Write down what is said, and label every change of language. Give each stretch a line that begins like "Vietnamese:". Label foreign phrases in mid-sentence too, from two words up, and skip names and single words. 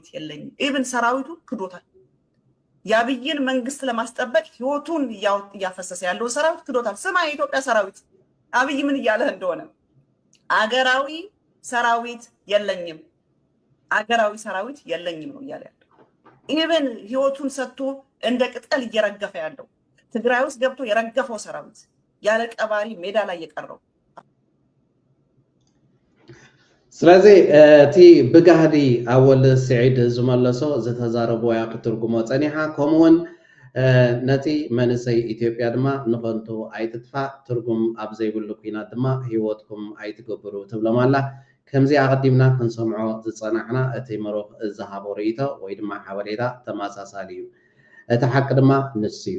Amharic: የለኝም። ኢቭን ሰራዊቱ ክዶታል። የአብይን መንግስት ለማስጠበቅ ህይወቱን እያፈሰሰ ያለው ሰራዊት ክዶታል። ስማ የኢትዮጵያ ሰራዊት አብይ ምን እያለ እንደሆነ አገራዊ ሰራዊት የለኝም፣ አገራዊ ሰራዊት የለኝም ነው እያለ ያለው። ኢቭን ህይወቱን ሰጥቶ እንደ ቅጠል እየረገፈ ያለው ትግራይ ውስጥ ገብቶ የረገፈው ሰራዊት ያለ ቀባሪ ሜዳ ላይ የቀረው
Tigrinya: ስለዚህ እቲ ብጋህዲ ኣወል ስዒድ ዝመለሶ ዝተዛረቦ ያ ክትርጉሞ ፀኒሓ ከምኡውን ነቲ መንሰይ ኢትዮጵያ ድማ ንኸንቱ ኣይትጥፋእ ትርጉም ኣብ ዘይብሉ ኩናት ድማ ሂወትኩም ኣይትገብሩ ትብሎም ኣላ ከምዚ ኣቐዲምና ክንሰምዖ ዝፀናሕና እቲ መሩኽ ዝሃቦ ርእይቶ ወይ ድማ ሓበሬታ ተመሳሳሊ እዩ እቲ ሓቂ ድማ ንሱ እዩ